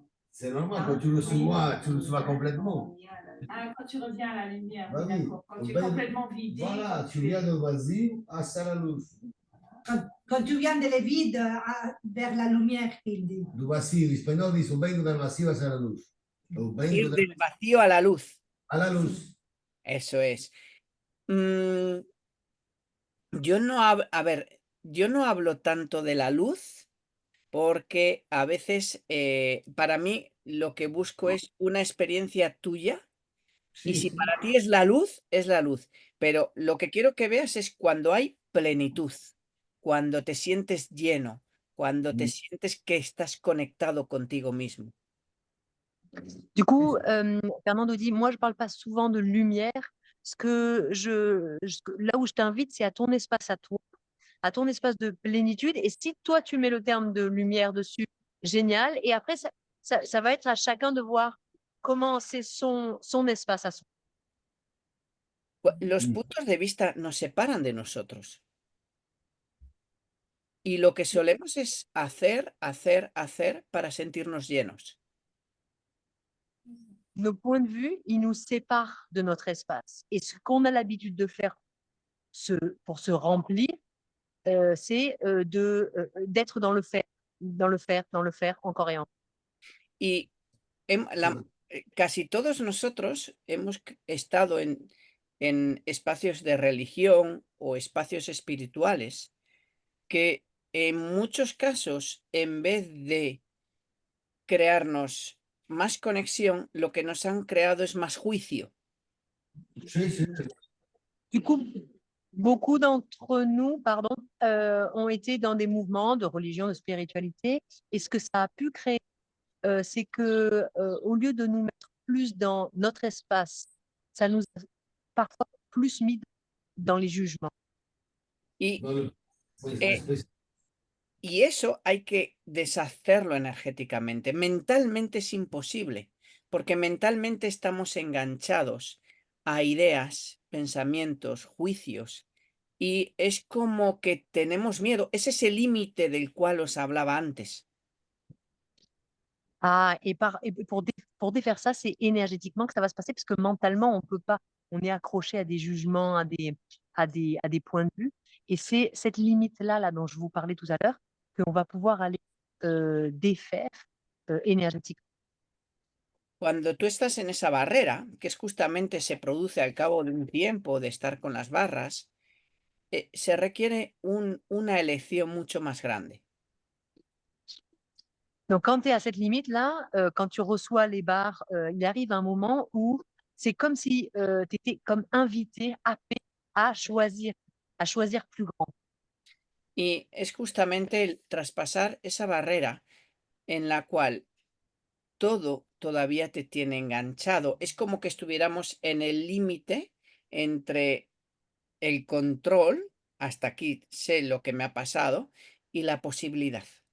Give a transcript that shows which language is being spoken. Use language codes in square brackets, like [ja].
[fr] C'est normal, quand tu reçois complètement. quand tu reviens à la lumière, Bah oui, oui. d'accord. Quand tu es complètement vidé. Voilà, tu viens [es] do vazio hacia la luz. [fr] Quand tu viens de le vide vers la lumière, il dit. [es] Do vacío, en español dice, vengo del vacío hacia la luz. O Ir vengo del vacío a la luz. a la luz. Eso es. Yo no hablo tanto de la luz porque a veces para mí lo que busco es una experiencia tuya y si para ti es la luz, es la luz. Pero lo que quiero que veas es cuando hay plenitud, cuando te sientes lleno, cuando te sientes que estás conectado contigo mismo. [fr] Du coup, Fernando dit, moi, je parle pas souvent de lumière. Là où je t'invite, c'est à ton espace à toi, à ton espace de plénitude. Et si toi, tu mets le terme de lumière dessus, génial. Et après, ça va être à chacun de voir comment c'est son espace à soi. [es] Los puntos de vista nos separan de nosotros. Y lo que solemos es hacer para sentirnos llenos. [fr] Nos points de vue, ils nous séparent de notre espace. Et ce qu'on a l'habitude de faire pour se remplir, c'est d'être dans le faire, encore et encore. [es] Y casi todos nosotros hemos estado en espacios de religión o espacios espirituales que en muchos casos, en vez de crearnos más conexión, lo que nos han creado es más juicio. Sí, sí. [fr] Du coup, beaucoup d'entre nous, ont été dans des mouvements de religion, de spiritualité. Et ce que ça a pu créer, c'est que au lieu de nous mettre plus dans notre espace, ça nous a parfois plus mis dans les jugements. [es] Y, No le- pues, Eh, después- y eso hay que deshacerlo energéticamente. Mentalmente es imposible, porque mentalmente estamos enganchados a ideas, pensamientos, juicios, y es como que tenemos miedo. Es ese límite del cual os hablaba antes. [fr] Ah, et pour défaire ça, c'est énergétiquement que ça va se passer, parce que mentalement, on peut pas, on est accroché à des jugements, à des points de vue. Et c'est cette limite-là, là, dont je vous parlais tout à l'heure, qu'on va pouvoir aller défaire énergétiquement. [es] Cuando tú estás en esa barrera, que es justamente se produce al cabo de un tiempo de estar con las barras, se requiere una elección mucho más grande. [fr] Donc, quand tu es à cette limite-là, quand tu reçois les barres, il arrive un moment où c'est comme si tu étais comme invité, happé à choisir plus grand. [es] Y es justamente el traspasar esa barrera en la cual todo todavía te tiene enganchado. Es como que estuviéramos en el límite entre el control, hasta aquí sé lo que me ha pasado, y la posibilidad.